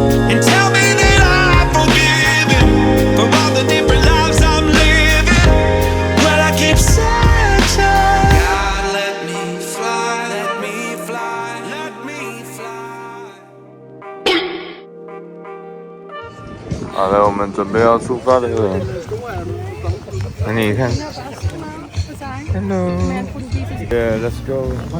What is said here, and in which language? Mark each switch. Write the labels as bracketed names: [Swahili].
[English] And tell me that I'm forgiven for all the different lives I'm living. But I keep searching. God, let me fly, let me fly, let me fly. [Chinese] 好了，我们准备要出发了。那你看 [English] ，Hello，Yeah，let's go。